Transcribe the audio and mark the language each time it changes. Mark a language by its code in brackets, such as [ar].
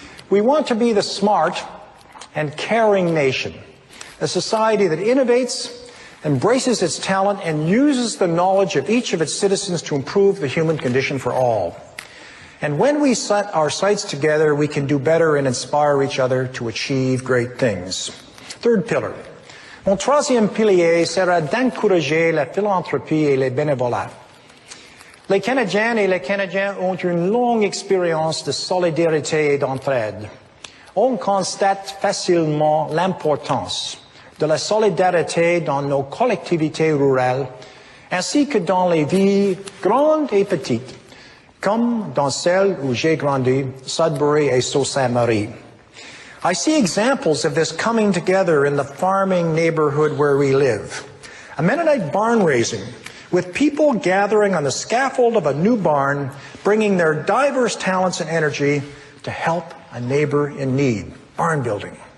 [en] We want to be the smart and caring nation, a society that innovates, embraces its talent, and uses the knowledge of each of its citizens to improve the human condition for all. And when we set our sights together, we can do better and inspire each other to achieve great things. Third pillar. [fr] Mon troisième pilier sera d'encourager la philanthropie et les bénévolats. Les Canadiennes et les Canadiens ont une longue expérience de solidarité et d'entraide. on constate facilement l'importance de la solidarité dans nos collectivités rurales, ainsi que dans les villes grandes et petites, comme dans celle où j'ai grandi, Sudbury et Sault-Ste-Marie. [en] I see examples of this coming together in the farming neighborhood where we live. A Mennonite barn raising, with people gathering on the scaffold of a new barn, bringing their diverse talents and energy to help a neighbor in need. Barn building.